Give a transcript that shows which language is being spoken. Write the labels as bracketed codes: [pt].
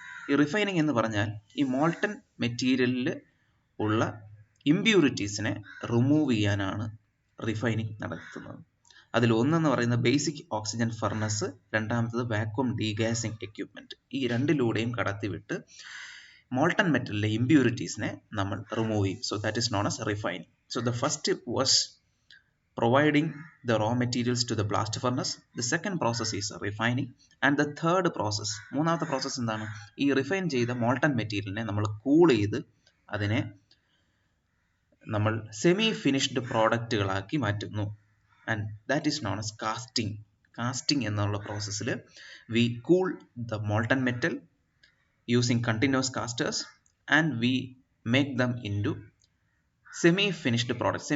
[ml] ഈ റിഫൈനിങ് എന്ന് പറഞ്ഞാൽ ഈ മോൾട്ടൺ മെറ്റീരിയലിൽ ഉള്ള ഇമ്പ്യൂരിറ്റീസിനെ റിമൂവ് ചെയ്യാനാണ് റിഫൈനിങ് നടത്തുന്നത്. അതിൽ ഒന്നെന്ന് പറയുന്നത് ബേസിക് ഓക്സിജൻ ഫർണസ്, രണ്ടാമത്തത് വാക്വം ഡീഗാസിംഗ് എക്യുപ്മെന്റ്. ഈ രണ്ടിലൂടെയും കടത്തിവിട്ട് മോൾട്ടൺ മെറ്റലിലെ ഇമ്പ്യൂരിറ്റീസിനെ നമ്മൾ റിമൂവ് ചെയ്യും. [en] So that is known as refining. So the first was providing the raw materials to the blast furnace. The second process is refining, and the third process, [ml] മൂന്നാമത്തെ process എന്താണ്? ഈ refine ചെയ്ത molten മെറ്റീരിയലിനെ നമ്മൾ cool ചെയ്ത് അതിനെ നമ്മൾ semi finished പ്രോഡക്റ്റുകളാക്കി മാറ്റുന്നു. [en] And that is known as casting. [ml] Casting എന്നുള്ള പ്രോസസ്സിൽ [en] We cool the molten metal using continuous casters and we make them into semi finished product.